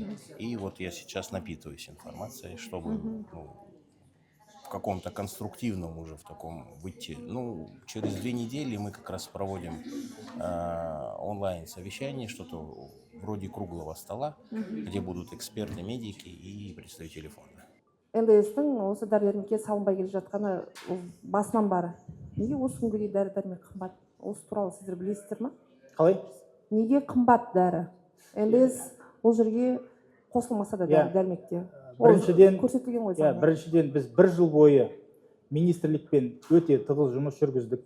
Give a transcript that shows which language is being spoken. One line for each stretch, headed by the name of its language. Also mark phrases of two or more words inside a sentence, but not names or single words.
Russian: И вот я сейчас напитываюсь информацией, чтобы в каком-то конструктивном уже в таком выйти. Через 2 недели мы как раз проводим онлайн-совещание, что-то вроде круглого стола, где будут эксперты, медики и представители фонда.
Kazakh: НДС-тің осы дәрі-дәрмекке салынбай келе жатқаны басынан бары. Неге осы күнге дейін дәрі-дәрмек қымбат? Осы туралы сіздер білесіздер ме? Қалай? Неге қымбат дәрі? НДС ол жерге қосылмаса да дәрі-дәрмекте. Біріншіден біз 1 жыл бойы министрлікпен өте тығыз жұмыс жүргіздік.